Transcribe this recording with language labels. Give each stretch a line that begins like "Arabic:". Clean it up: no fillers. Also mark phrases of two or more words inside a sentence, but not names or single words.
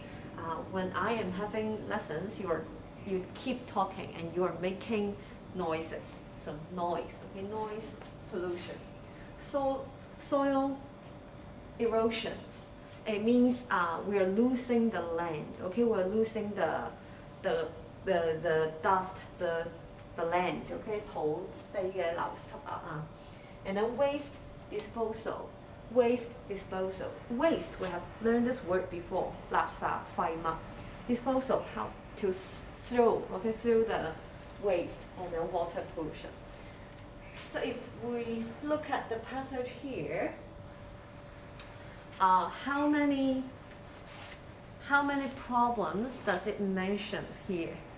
English: When I am having lessons, you keep talking and you are making noises. So noise, okay, noise pollution. So soil erosions. It means we are losing the land. Okay, we're losing the dust, the land. Okay,
Cantonese: 土地嘅流失啊。
English: And then waste disposal. Waste disposal. Waste, we have learned this word before.
Cantonese: 垃圾廢物.
English: Disposal, how to throw. Okay, through the waste, and then water pollution. So if we look at the passage here, how many problems does it mention here?